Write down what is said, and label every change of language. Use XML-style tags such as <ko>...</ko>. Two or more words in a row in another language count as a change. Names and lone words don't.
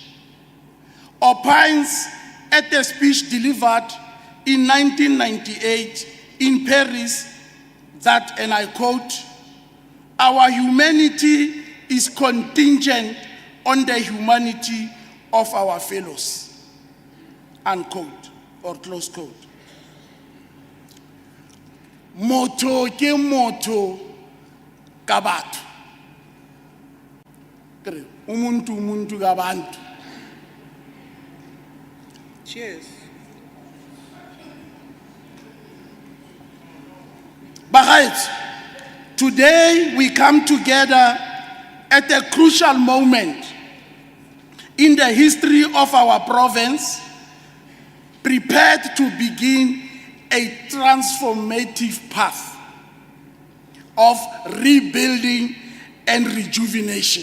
<en>opines at a speech delivered in 1998 in Paris that, and I quote, "Our humanity is contingent on the humanity of our fellows," unquote, or close quote.</en> <nso>Motho ke motho ka batho.</nso> <zu>Umuntu ka bantu.</zu> <en>Cheers. Bagaitso, today we come together at a crucial moment in the history of our province, prepared to begin a transformative path of rebuilding and rejuvenation.</en>